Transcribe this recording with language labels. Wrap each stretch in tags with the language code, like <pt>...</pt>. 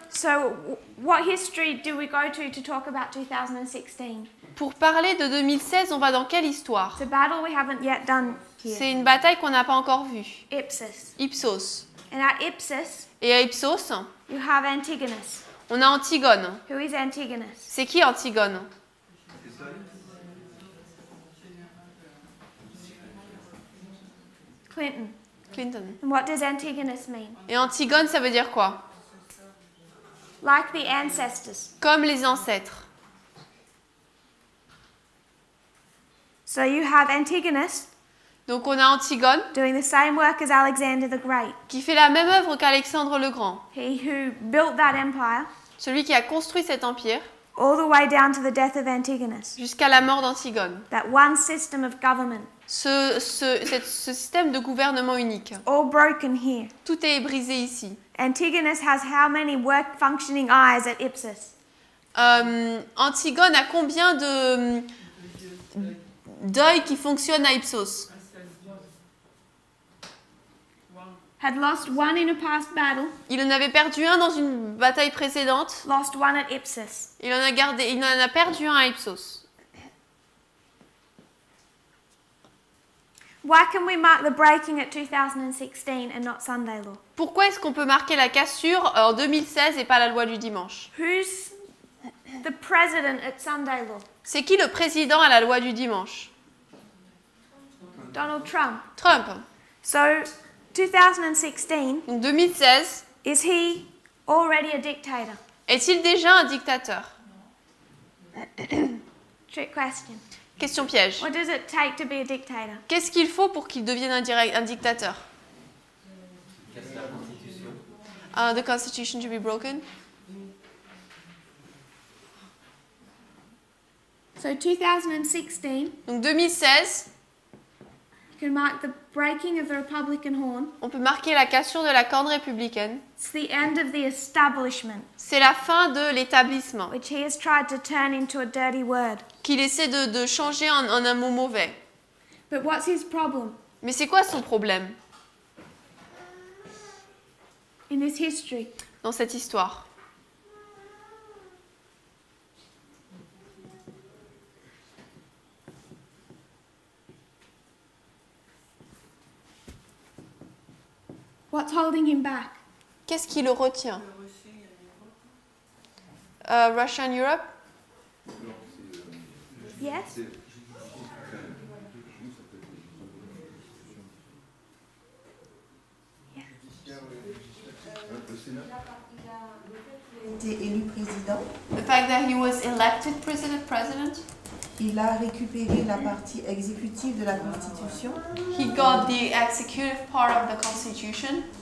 <en>So what history do we go to talk about 2016?</en> <fr>Pour parler de 2016, on va dans quelle histoire?</fr> <en>It's a battle we haven't yet done here.</en> <fr>C'est une bataille qu'on n'a pas encore vue. Ipsos. Ipsos.</fr> <en>And at Ipsos,</en> <fr>Et à Ipsos,</fr> <en>you have Antigonus.</en> <fr>On a Antigone.</fr> <en>Who is Antigonus?</en> <fr>C'est qui Antigone? Clinton. Clinton.</fr> <en>And what does Antigonus mean?</en> <fr>Et Antigone, ça veut dire quoi?</fr> <en>Like the ancestors.</en> <fr>Comme les ancêtres.</fr> <en>So you have Antigonus</en> <fr>Donc on a Antigone</fr> <en>doing the same work as Alexander the Great.</en> <fr>qui fait la même œuvre qu'Alexandre le Grand.</fr> <en>He who built that empire</en> <fr>Celui qui a construit cet empire</fr> <en>all the way down to the death of Antigonus.</en> <fr>jusqu'à la mort d'Antigone.</fr> <en>That one system of government.</en> <fr>Ce système de gouvernement unique.</fr> <en>All broken here.</en> <fr>Tout est brisé ici.</fr> <en>Antigonus has how many work functioning eyes at Ipsos?</en> <fr>Antigone a combien d'œils qui fonctionnent à Ipsos?</fr> <en>Had lost one in a past battle.</en> <fr>Il en avait perdu un dans une bataille précédente.</fr> <en>Lost one at Ipsos.</en> <fr>Il en a perdu un à Ipsos.</fr> <en>Why can we mark the breaking at 2016 and not Sunday law?</en> <fr>Pourquoi est-ce qu'on peut marquer la cassure en 2016 et pas la loi du dimanche?</fr> <en>Who's the president at Sunday law?</en> <fr>C'est qui le président à la loi du dimanche?</fr> <en>Donald Trump. Trump. So 2016.</en> <fr>Donc 2016.</fr> <en>Is he already a dictator?</en> <fr>Est-il déjà un dictateur?</fr> <en>Trick question.</en> <fr>Question piège.</fr> <en>What does it take to be a dictator?</en> <fr>Qu'est-ce qu'il faut pour qu'il devienne un dictateur?</fr> <en>The constitution to be broken. So 2016.</en> <fr>Donc 2016.</fr> <en>You can mark the breaking of the Republican horn.</en> <fr>On peut marquer la cassure de la corne républicaine.</fr> <en>It's the end of the establishment.</en> <fr>C'est la fin de l'établissement.</fr> <en>Which he has tried to turn into a dirty word.</en> <fr>Qu'il essaie de changer en un mot mauvais.</fr> <en>But what's his problem?</en> <fr>Mais c'est quoi son problème?</fr> <en>In this history.</en> <fr>Dans cette histoire.</fr> <en>What's holding him back?</en> <fr>Qu'est-ce qui le retient?</fr> <en>Russia and Europe? Yes.</en> <fr>Il a été élu président.</fr> <en>The fact that he was elected president.</en> <fr>Il a récupéré la partie exécutive de la Constitution.</fr> <en>He got the executive part of the Constitution.</en>